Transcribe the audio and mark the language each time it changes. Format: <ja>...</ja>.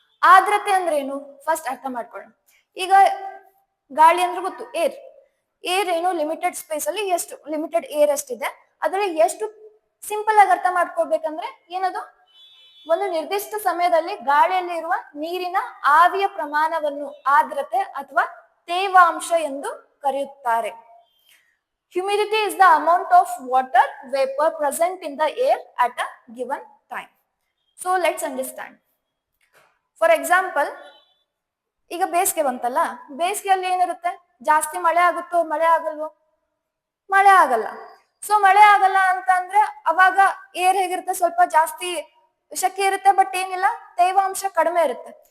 <kn>ಆರ್ದ್ರತೆ ಅಂದ್ರೆ ಏನು ಫಸ್ಟ್ ಅರ್ಥ ಮಾಡ್ಕೊಳ್ಳೋಣ. ಈಗ ಗಾಳಿ ಅಂದ್ರೆ ಗೊತ್ತು, ಏರ್ ಏನು ಲಿಮಿಟೆಡ್ ಸ್ಪೇಸ್ ಅಲ್ಲಿ ಎಷ್ಟು ಲಿಮಿಟೆಡ್ ಏರ್ ಎಷ್ಟಿದೆ, ಅದ್ರಲ್ಲಿ ಎಷ್ಟು ಸಿಂಪಲ್ ಆಗಿ ಅರ್ಥ ಮಾಡ್ಕೊಳ್ಬೇಕಂದ್ರೆ ಏನದು, ಒಂದು ನಿರ್ದಿಷ್ಟ ಸಮಯದಲ್ಲಿ ಗಾಳಿಯಲ್ಲಿ ಇರುವ ನೀರಿನ ಆವಿಯ ಪ್ರಮಾಣವನ್ನು ಆರ್ದ್ರತೆ ಅಥವಾ ತೇವಾಂಶ ಎಂದು ಕರೆಯುತ್ತಾರೆ.</kn> <en>Humidity is the amount of water vapor present in the air at a given time. So let's understand. For example,</en> <kn>ಈಗ ಬೇಸಿಗೆ ಬಂತಲ್ಲ, ಬೇಸಿಗೆಯಲ್ಲಿ ಏನಿರುತ್ತೆ? ಜಾಸ್ತಿ ಮಳೆ ಆಗುತ್ತೋ? ಮಳೆ ಆಗಲ್ವೋ? ಮಳೆ ಆಗಲ್ಲ. ಸೊ ಮಳೆ ಆಗಲ್ಲ ಅಂತ ಅಂದ್ರೆ ಅವಾಗ ಏರ್ ಹೇಗಿರುತ್ತೆ? ಸ್ವಲ್ಪ ಜಾಸ್ತಿ ಶೆಕೆ ಇರುತ್ತೆ, ಬಟ್ ಏನಿಲ್ಲ, ತೇವಾಂಶ ಕಡಿಮೆ ಇರುತ್ತೆ.</kn>